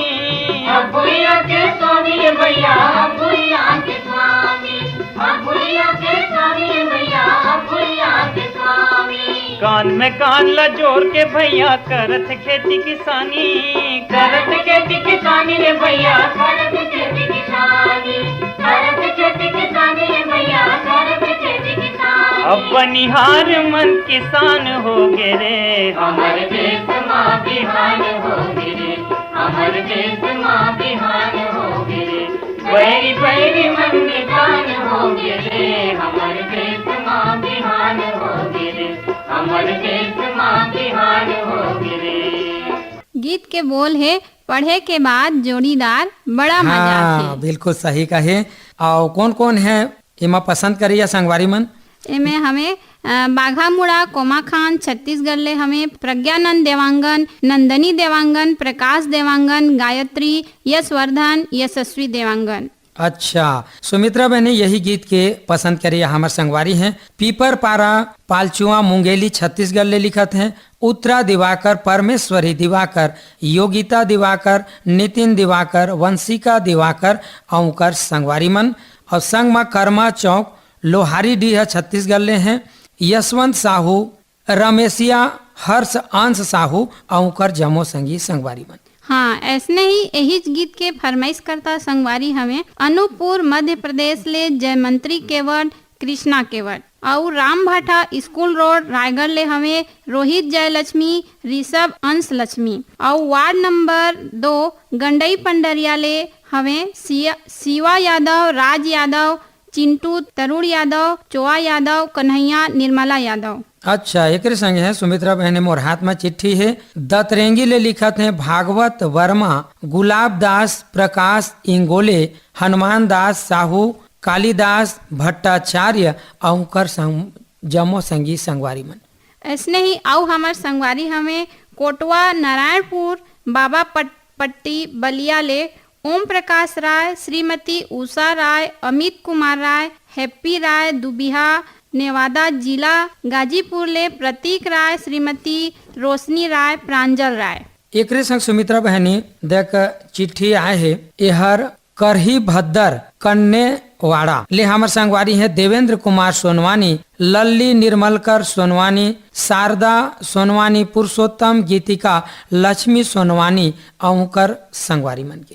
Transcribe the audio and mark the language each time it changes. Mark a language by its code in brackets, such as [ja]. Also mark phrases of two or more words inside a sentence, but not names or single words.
[hne] अब भैया के स्वामी भैया अब भैया के स्वामी अब भैया के स्वामी भैया अब भैया के स्वामी कान में कान ला जोड़ के भैया करत खेती किसानी करत खेती किसानी रे भैया करत खेती किसानी करत खेती किसानी रे भैया करत खेती किसानी अब बनिहार मन किसान हो गे रे हमर देश माँ बिहान हो गिरे हमर देश माँ बिहान हो गिरे बैरी बैरी मन निदान हो गिरे हमर देश माँ बिहान हो गिरे हमर देश माँ बिहान हो गिरे। गीत के बोल है पढ़े के बाद जोड़ीदार बड़ा मजा हाँ आथे। बिल्कुल सही कहे। और कौन कौन है एमा पसंद करिए संगवारी मन? एमे हमें बाघा मुड़ा कोमा खान छत्तीसगढ़ ले हमें प्रज्ञानंद देवांगन, नंदनी देवांगन, प्रकाश देवांगन, गायत्री, यशवर्धन, यशस्वी देवांगन। अच्छा, सुमित्रा बहनी यही गीत के पसंद करिए हमारे संगवारी हैं। पीपर पारा पालचुआ मुंगेली छत्तीसगढ़ ले लिखत हैं। उत्तरा दिवाकर, परमेश्वरी दिवाकर, योगिता दिवाकर, नितिन दिवाकर, वंशिका दिवाकर औकर संगवारी मन। और संग में कर्मा चौक लोहारी डीह छत्तीसगढ़ ले हैं। यशवंत साहू, रमेशिया, हर्ष अंश साहू औकर जमो संगी संगवारी मन। हाँ, ऐसने ही यही गीत के फरमाइश करता संगवारी हमें अनूपपुर मध्य प्रदेश ले जयमंत्री केवट, कृष्णा केवट। और राम भाटा स्कूल रोड रायगढ़ ले हमें रोहित जयलक्ष्मी, ऋषभ अंश लक्ष्मी। और वार्ड नंबर 2 गंडई पंडरिया ले हमें शिवा यादव, राज यादव, चिंटू, तरुण यादव, चोआ यादव, कन्हैया, निर्मला यादव। अच्छा, एक संग है सुमित्रा बहने मोर हाथ में चिट्ठी है। दतरेंगी ले लिखत है भागवत वर्मा, गुलाब दास, प्रकाश इंगोले, हनुमान दास साहू, कालिदास भट्टाचार्य औकर जमो संगी संगवारी मन। ऐसने ही आओ हमार संगवारी हमें कोटवा नारायणपुर बाबा पट्टी बलिया ले ओम प्रकाश राय, श्रीमती उषा राय, अमित कुमार राय, हैप्पी राय दुबिहा, नेवादा जिला गाजीपुर ले प्रतीक राय, श्रीमती रोशनी राय, प्रांजल राय। एक संग सुमित्रा बहनी देख चिट्ठी आए है। एहर करही भद्दर कन्नेवाड़ा ले हमर संगवारी है देवेंद्र कुमार सोनवानी, लल्ली निर्मलकर सोनवानी, शारदा सोनवानी, पुरुषोत्तम, गीतिका, लक्ष्मी सोनवानी औकर संगवारी मन के।